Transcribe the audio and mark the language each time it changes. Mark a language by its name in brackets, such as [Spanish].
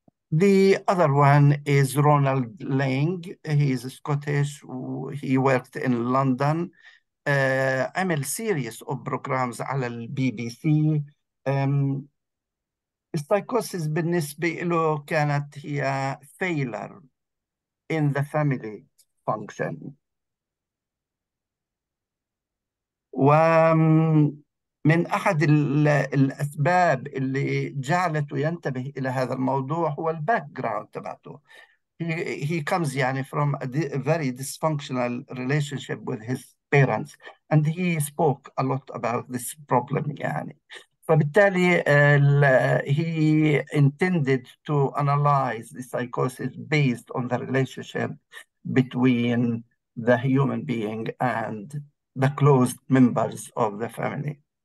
[English] The other one is Ronald Lang. He is Scottish. He worked in London. [Arabic] عمل [English] series of programs [Arabic] على البي بي سي. السايكوسيس بالنسبة له كانت هي [English] failure in the family function. [Arabic] ومن أحد الأسباب اللي جعلته ينتبه إلى هذا الموضوع هو الباك جراوند تبعته. [English] He comes يعني from a very dysfunctional relationship with his parents, and he spoke a lot about this problem يعني. فبالتالي he intended to analyze the psychosis based on the relationship between the human being and the close members of the family.